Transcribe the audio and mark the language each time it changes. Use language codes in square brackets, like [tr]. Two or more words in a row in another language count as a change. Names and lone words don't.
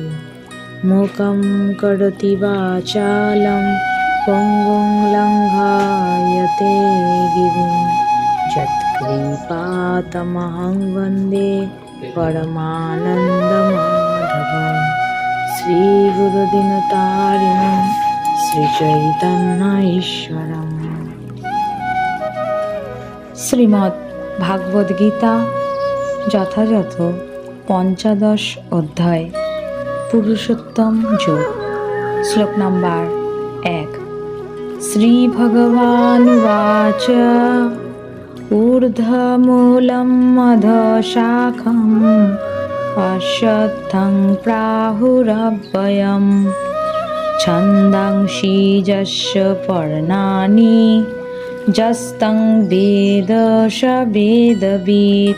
[sa] मूकं करोति वाचालं पङ्गुं लङ्घयते गिरिं यत्कृपातमहं वन्दे परमानन्दमाधवं। श्रीगुरुदिनतारिणं श्रीचैतन्यईश्वरम्। [bn] শ্রীমদ্ ভাগবত গীতা যথাযথ পঞ্চদশ অধ্যায় পুরুষোত্তম যোগ। শ্লোক নাম্বার 1। [sa] শ্রী ভগবানুবাচ ঊর্ধ্বমূলম অধঃশাখম অশ্বত্থং প্রাহুরব্যয়ম ছন্দাংসি যস্য পর্ণানি যস্তং বেদ স বেদবিদ।